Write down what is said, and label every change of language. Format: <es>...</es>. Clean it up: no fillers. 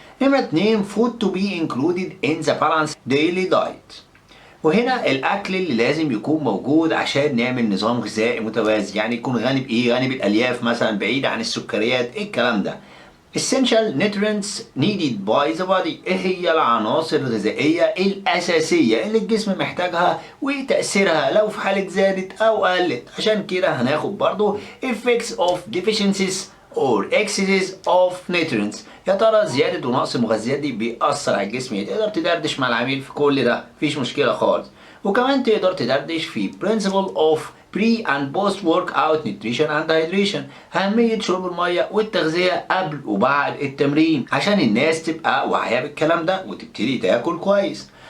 <ar>نمرة 2</ar> <en>Food to be included in the balanced daily diet،</en> <ar>وهنا الأكل اللي لازم يكون موجود عشان نعمل نظام غذائي متوازي، يعني يكون غني بإيه؟ غني بالألياف مثلا، بعيد عن السكريات، ايه الكلام ده.</ar> <en>Essential nutrients needed by the body،</en> <ar>ايه هي العناصر الغذائية الأساسية اللي الجسم محتاجها وتأثيرها لو في حالة زادت أو قلت. عشان كده هناخد برضو</ar> <en>effects of deficiencies or excesses of nutrients.</en> <ar>يا ترى زيادة ونقص المغذيات دي بيأثر على الجسم؟ تقدر تدردش مع العميل في كل ده، مفيش مشكلة خالص. وكمان تقدر تدردش في</ar> <en>principle of pre and post workout nutrition and hydration،</en> <ar>أهمية شرب المية والتغذية قبل وبعد التمرين عشان الناس تبقى واعية بالكلام ده وتبتدي تاكل كويس.</ar>